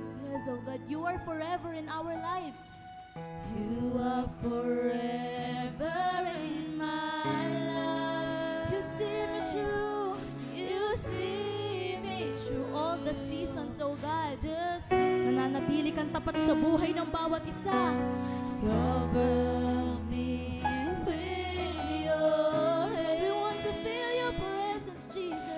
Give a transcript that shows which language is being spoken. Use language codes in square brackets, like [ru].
[en] Yes, oh God, you are forever in our lives. You are forever in my life. You see me through. You see me through all the seasons, oh God. [tl] Nananatili kang tapat sa buhay ng bawat isa. [en] Cover me with your hand. We want to feel your presence, Jesus.